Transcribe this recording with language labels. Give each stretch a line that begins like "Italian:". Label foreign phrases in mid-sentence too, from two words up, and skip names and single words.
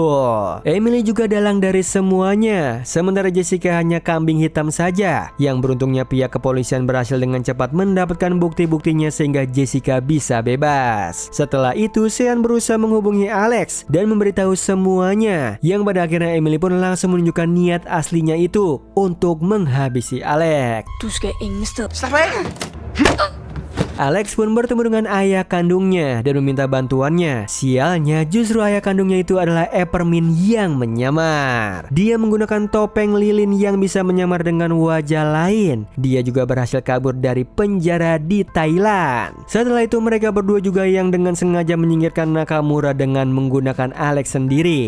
Indonesian: Emily juga dalang dari semuanya, sementara Jessica hanya kambing hitam saja, yang beruntungnya pihak kepolisian berhasil dengan cepat mendapatkan bukti-buktinya sehingga Jessica bisa bebas. Setelah itu Sean berusaha menghubungi Alex dan memberitahu semuanya, yang pada akhirnya Emily pun langsung menunjukkan niat aslinya itu untuk menghabisi Alex.
Norwegian: Du skal ingen sted.
Indonesian: Alex pun bertemu dengan ayah kandungnya dan meminta bantuannya. Sialnya justru ayah kandungnya itu adalah Peppermint yang menyamar. Dia menggunakan topeng lilin yang bisa menyamar dengan wajah lain. Dia juga berhasil kabur dari penjara di Thailand. Setelah itu mereka berdua juga yang dengan sengaja menyingkirkan Nakamura dengan menggunakan Alex sendiri.